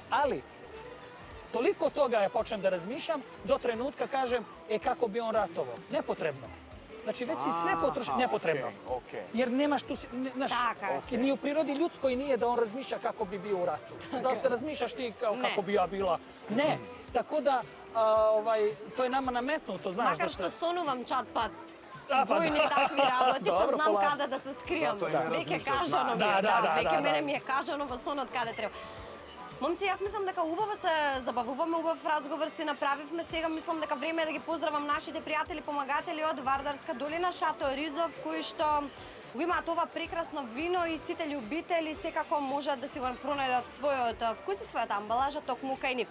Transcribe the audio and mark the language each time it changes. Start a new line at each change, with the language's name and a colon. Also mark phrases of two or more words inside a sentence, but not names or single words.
Serbian: Ali, toliko toga ja počnem da razmišljam, do trenutka kažem, kako bi on ratovao. Nepotrebno. Znači već si sve potrošio nepotrebno. Jer nemaš tu, ni u prirodi ljudskoj nije da on razmišlja kako bi bio u ratu. Da li te razmišljaš ti kako bi ja bila? Ne. Tako da, to je nama nametnuto, znaš.
Macedonian: Makar što sonувам чат-пат. Војни такви работи, па знам каде да се скријам. Веќе кажано ми е, веќе мене ми е кажано во сонот каде треба. Момци, јас мислам дека убаво се забавуваме, убав разговор си направивме. Сега мислам дека време е да ги поздравам нашите пријатели, помагатели од Вардарска долина, Шато Ризов, кои што го имаат ова прекрасно вино и сите љубители секако можат да си го пронајдат својот вкус и својата амбалажа токму кај нив.